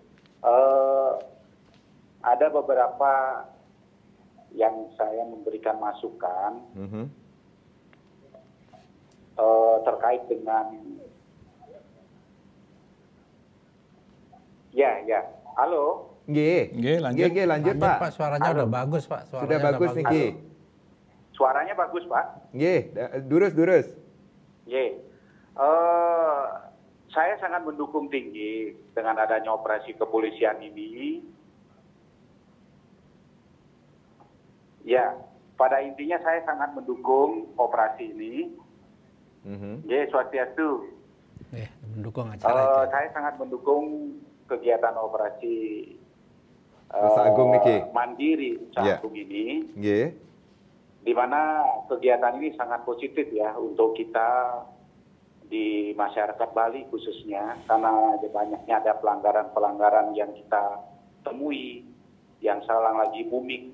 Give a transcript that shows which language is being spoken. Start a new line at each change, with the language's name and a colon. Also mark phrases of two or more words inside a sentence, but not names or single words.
Indonesian: Ada beberapa yang saya memberikan masukan terkait dengan halo.
Balinese: Nggih, lanjut. Nggih, lanjut Pak.
Indonesian: Pak, suaranya udah bagus Pak. Sudah bagus niki. Suaranya bagus Pak.
Balinese: Nggih, durus. Nggih.
Indonesian: Saya sangat mendukung tinggi dengan adanya operasi kepolisian ini. Ya, pada intinya saya sangat mendukung operasi ini.
Balinese: Nggih, Swastiastu.
Indonesian: Mendukung acara itu. Saya sangat mendukung kegiatan operasi Nusa Agung niki. mandiri Nusa Agung ini.
Balinese: Nggih.
Indonesian: Di mana kegiatan ini sangat positif ya untuk kita di masyarakat Bali khususnya, karena banyaknya ada pelanggaran-pelanggaran yang kita temui, yang sekarang lagi booming.